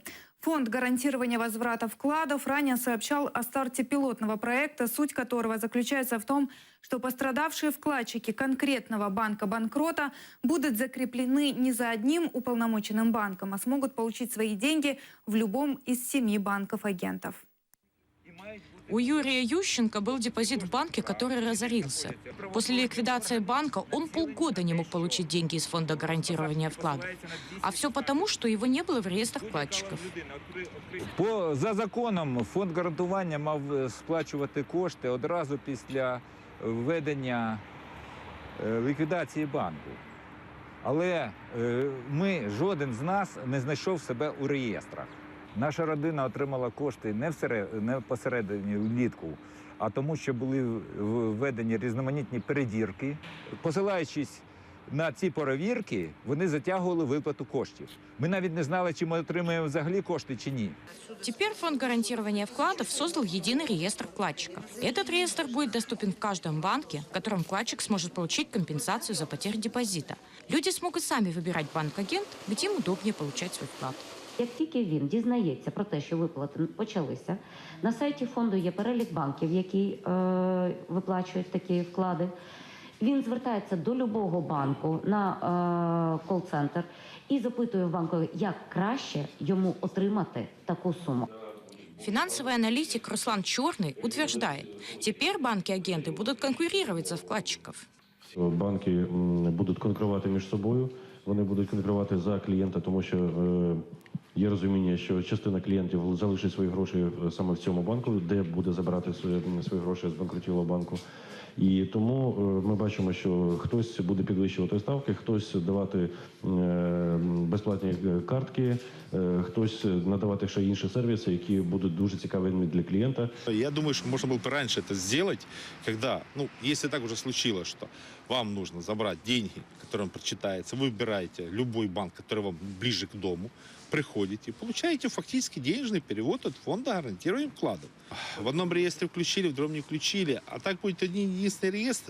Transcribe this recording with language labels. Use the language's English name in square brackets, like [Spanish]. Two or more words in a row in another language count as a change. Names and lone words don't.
[Russian] Фонд гарантирования возврата вкладов ранее сообщал о старте пилотного проекта, суть которого заключается в том, что пострадавшие вкладчики конкретного банка-банкрота будут закреплены не за одним уполномоченным банком, а смогут получить свои деньги в любом из 7 банков-агентов. У Юрия Ющенко был депозит в банке, который разорился. После ликвидации банка он полгода не мог получить деньги из фонда гарантирования вкладов. А все потому, что его не было в реестрах вкладчиков. [Ukrainian] За законом фонд гарантування мав сплачувати кошти одразу після введення ліквідації банку. Але жоден з нас не знайшов себе у реєстрах. Наша родина отримала кошти не посередині влітку, а тому, що були введені різноманітні перевірки. Посилаючись на ці перевірки, вони затягували виплату коштів. Ми навіть не знали, чи ми отримаємо взагалі кошти, чи ні. [Russian] Теперь фонд гарантирования вкладов создал единый реестр вкладчиков. Этот реестр будет доступен в каждом банке, в котором вкладчик сможет получить компенсацию за потерю депозита. Люди смогут сами выбирать банк-агент, где им удобнее получать свой вклад. [Ukrainian] Як тільки він дізнається про те, що виплати почалися, на сайті фонду є перелік банків, які виплачують такі вклади. Він звертається до любого банку на кол-центр і запитує в банку, як краще йому отримати таку суму. [Russian] Финансовый аналитик Руслан Черный утверждает, теперь банки-агенты будут конкурировать за вкладчиков. [Ukrainian] Банки будуть конкурувати між собою, вони будуть конкурувати за клієнта, тому що є розуміння, що частина клієнтів залишить свої гроші саме в цьому банку, де буде забирати свої гроші з банкрутілого банку. І тому ми бачимо, що хтось буде підвищувати ставки, хтось давати безплатні картки, хтось надавати ще інші сервіси, які будуть дуже цікавими для клієнта. [Russian] Я думаю, что можно было бы раньше это сделать, когда, если так уже случилось, что вам нужно забрать деньги, которые вам прочитаются, вы выбираете любой банк, который вам ближе к дому, приходите, получаете фактически денежный перевод от фонда гарантирования вкладов. В одном реестре включили, в другом не включили, а так будет один единственный реестр.